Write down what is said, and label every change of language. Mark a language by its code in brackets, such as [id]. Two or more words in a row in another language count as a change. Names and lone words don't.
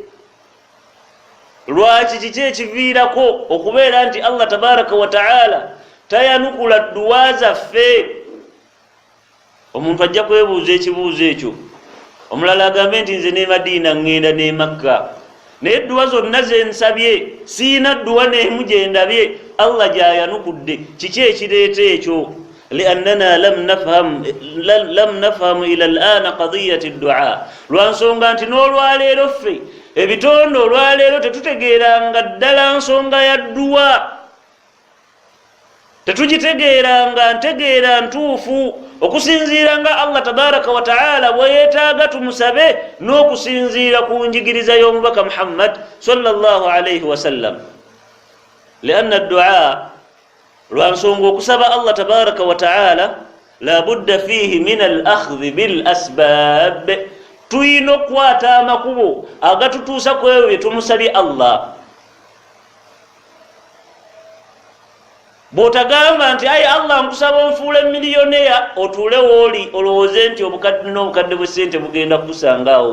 [lg] Lwaki kiki ekiviirako okubeera nti [ar] الله تبارك وتعالى [lg] tayanukula dduwa zaffe? Omuntu ajja kwebuuza ekibuuzo ekyo. Omulala agambe nti nze ne Madiina ngenda ne Makka, naye dduwa zonna ze nsabye siina dduwa n'emu gye ndabye Allah gy'ayanukudde. Kiki ekireeta ekyo? [ar] لأننا لم نفهم إلى الآن قضية الدعاء. [lg] lwansonga nti n'olwaleero ffe ebitondo olwaleero tetutegeeranga ddala nsonga ya dduwa, tetugitegeeranga ntegeera ntuufu okusinziira nga [ar] الله تبارك وتعالى [lg] bwe yeetaaga tumusabe n'okusinziira ku njigiriza y'omubaka Muhammad [ar] صلى الله عليه وسلم. لأن الدعاء [lg] lwansonga okusaba [ar] الله تبارك وتعالى لا بد فيه من الأخذ بالأسباب. [lg] Tuyina okukwata amakubo agatutuusa ku ebyo bye tumusabye Allah. Bw'otagamba nti ayi Allah nkusaba onfuule miliyoneya otuule wooli olowooze nti obukadde n'obukadde bw'essente bugenda kukusangaawo.